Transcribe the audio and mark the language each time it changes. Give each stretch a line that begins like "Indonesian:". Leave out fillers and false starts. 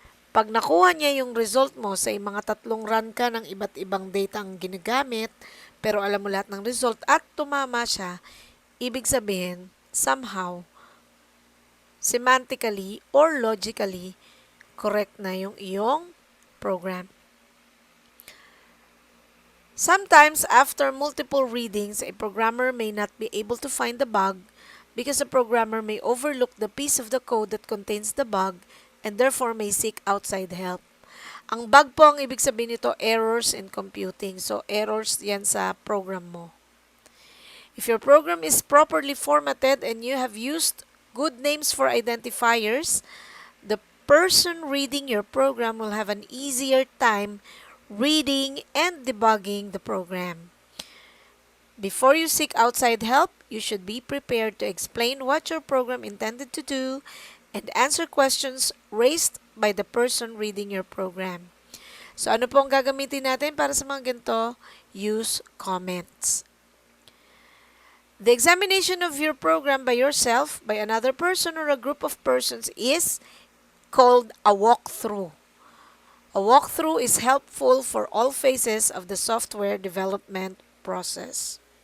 Filipino: Pag nakuha niya yung result mo sa mga 3 run ka ng iba't ibang data ang ginagamit, pero alam mo lahat ng result at tumama siya, ibig sabihin, somehow, semantically or logically, correct na yung iyong program.
English: Sometimes, after multiple readings, a programmer may not be able to find the bug because the programmer may overlook the piece of the code that contains the bug and therefore may seek outside help.
Filipino: Ang bug po, ang ibig sabihin nito,
English: errors in computing.
Filipino: So, errors yan sa program mo.
English: If your program is properly formatted and you have used good names for identifiers, the person reading your program will have an easier time reading and debugging the program. Before you seek outside help, you should be prepared to explain what your program intended to do and answer questions raised by the person reading your program.
Filipino: So, ano po ang gagamitin natin para sa mga ganito?
English: Use comments. The examination of your program by yourself, by another person, or a group of persons is called a walkthrough. A walkthrough is helpful for all phases of the software development process.